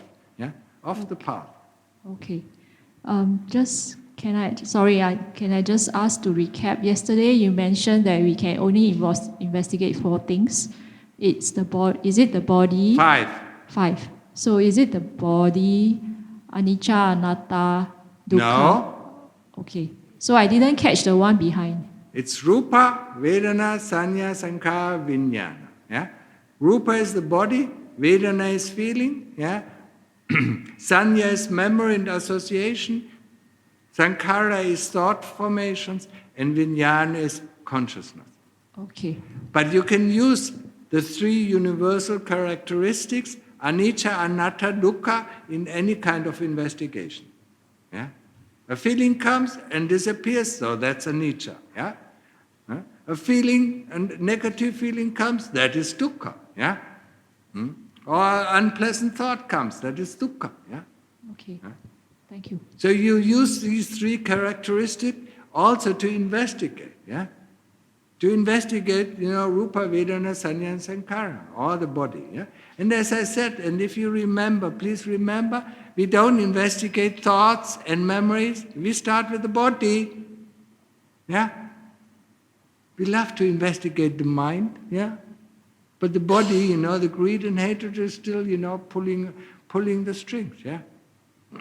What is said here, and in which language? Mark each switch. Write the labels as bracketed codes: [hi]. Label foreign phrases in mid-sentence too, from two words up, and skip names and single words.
[en] Yeah? Off the path. Okay. Can I just ask to recap? Yesterday you mentioned that we can only investigate 4 things. Is it the body? 5. So is it the body, [pi] anicca, anatta, dukkha? [en] No. Okay. So I didn't catch the one behind. [pi] It's rupa, vedana, sanya, sankhara, vijnana. [en] Yeah? Rupa is the body, vedana is feeling, yeah? Sanya is memory and association, sankhara is thought formations, and vijnana is consciousness. Okay. But you can use the 3 universal characteristics, [pi] anicca, anatta, dukkha, [en] in any kind of investigation. Yeah? A feeling comes and disappears, so that's anicca. Yeah? A feeling, a negative feeling comes, that is dukkha. Yeah? Or an unpleasant thought comes, that is dukkha. Yeah? Okay. Thank you. So you use these 3 characteristics also to investigate. Yeah? To investigate, [pi] rupa, vedana, sanya, and sankhara, [en] all the body. Yeah? And as I said, and if you remember, please remember, we don't investigate thoughts and memories. We start with the body. Yeah? We love to investigate the mind. Yeah? But the body, the greed and hatred is still, pulling the strings.